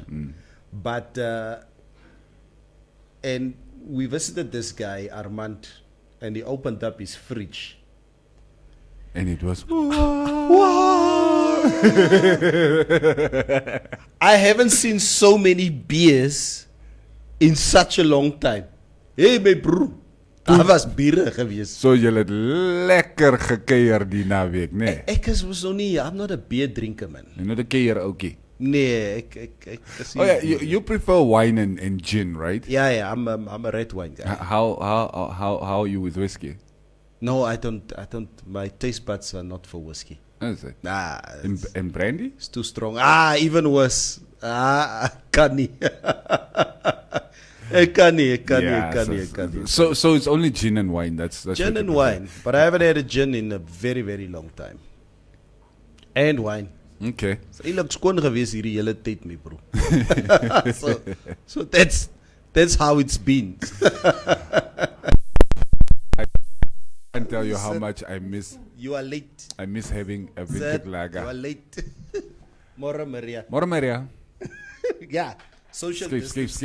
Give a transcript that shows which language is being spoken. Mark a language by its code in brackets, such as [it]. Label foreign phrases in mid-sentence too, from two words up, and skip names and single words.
[en] But and we visited this guy Armand, and he opened up his fridge. And it was I haven't seen so many beers in such a long time. Hey my bro, [af] daar was biere geweest. so julle het lekker gekuier die naweek, nee. Ek was nog nie, [en] I'm not a beer drinker man. [af] Jy nou die kuier oukie. Nee, ek is [en] Oh yeah, you prefer wine and gin, right? yeah, I'm a red wine guy. How are you with whiskey? No, I don't. My taste buds are not for whiskey. Is it? Nah, And brandy? it's too strong. Even worse. [af] Kan nie. Ek kan nie. [en] So it's only gin and wine. That's Gin what and you wine, but I haven't had a gin in a very, very long time. And wine. prefer. Okay. [af] So jy look skoon gewees hierdie hele tyd, [en] my bro. so that's how it's been. I can't tell you how much I miss. You are late. I miss having a vintage Zed, lager. you are late. Mora Maria. More Maria. Yeah. Social distance.